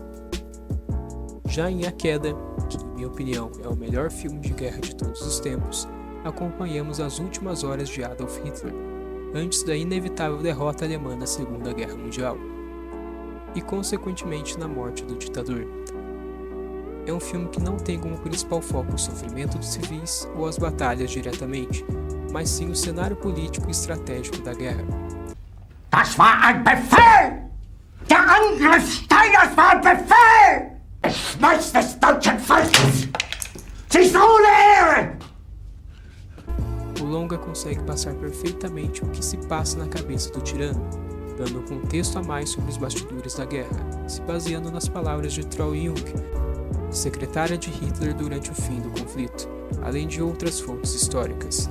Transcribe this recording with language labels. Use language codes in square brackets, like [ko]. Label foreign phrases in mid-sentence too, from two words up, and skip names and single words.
[pt] Já em A Queda, que em minha opinião é o melhor filme de guerra de todos os tempos, acompanhamos as últimas horas de Adolf Hitler, antes da inevitável derrota alemã na Segunda Guerra Mundial, e consequentemente na morte do ditador. É um filme que não tem como principal foco o sofrimento dos civis ou as batalhas diretamente, mas sim o cenário político e estratégico da guerra. [de] Das war ein Befehl! Der Angriff Steiners war ein Befehl! Schmeiß des deutschen Volkes! Sie ist ohne Ehre! [pt] O longa consegue passar perfeitamente o que se passa na cabeça do tirano, dando um contexto a mais sobre os bastidores da guerra, se baseando nas palavras de Trau Jung, secretária de Hitler durante o fim do conflito, além de outras fontes históricas.